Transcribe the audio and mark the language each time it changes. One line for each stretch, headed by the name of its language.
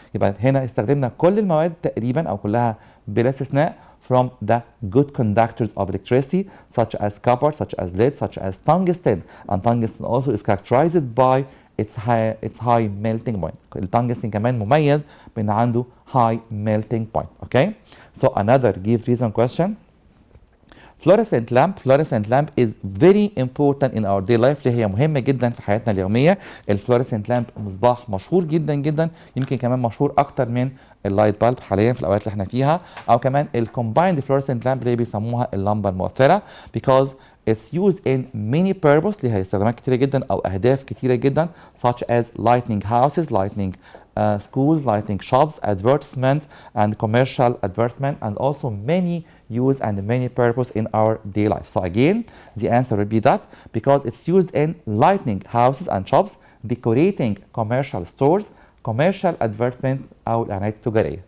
Arabic: يبقى هنا استخدمنا كل المواد تقريبا او كلها بلا استثناء
English: from the good conductors of electricity such as copper, such as lead, such as tungsten. And tungsten also is characterized by its high melting point.
Arabic: التungsten كمان مميز بان عنده
English: high melting point. Okay, so another give reason question. Fluorescent lamp is very important in our day life.
Arabic: هي مهمة جدا في حياتنا اليومية. الفلوريسنت لامب مصباح مشهور جدا جدا، يمكن كمان مشهور أكتر من اللايت بالب حاليا في الأوقات اللي احنا فيها، أو كمان الكومبايند فلوريسنت لامب اللي بيسموها اللمبة المؤثرة
English: because it's used in many purpose.
Arabic: ليها استخدامات كتيرة جدا
English: أو أهداف كتيرة جدا such as lighting houses, lighting schools, lighting shops, advertisement and commercial advertisement, and also many use and many purpose in our day life. So again, the answer would be that because it's used in lighting houses and shops, decorating commercial stores, commercial advertisement
Arabic: أو الإعلانات التجارية.